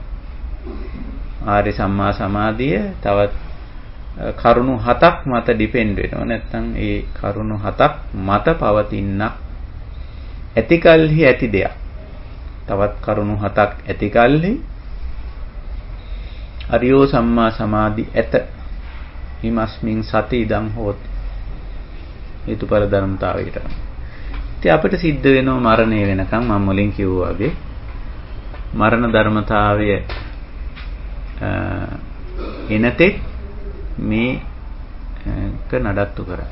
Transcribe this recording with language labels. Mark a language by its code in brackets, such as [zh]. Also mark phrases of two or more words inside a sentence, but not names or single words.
[si] ආර්ය සම්මා සමාධිය තවත් කරුණු 7ක් මත ඩිපෙන්ඩ් වෙනවා. නැත්නම් ඒ කරුණු 7ක් මත පවතිනක් ඇතිකල්හි ඇති දෙයක්. තවත් කරුණු 7ක් ඇතිකල්හි [pi] අරියෝ සම්මා සමාධි [si] ඇත. [pi] හිමස්මින් සති ඉදං හෝති. [si] හේතුඵල ධර්මතාවයට. ඉතින් අපිට සිද්ධ වෙනවා මරණය වෙනකන් මම මුලින් කිව්වා වගේ මරණ ධර්මතාවය එනතෙක් මේක නඩත්තු කරා.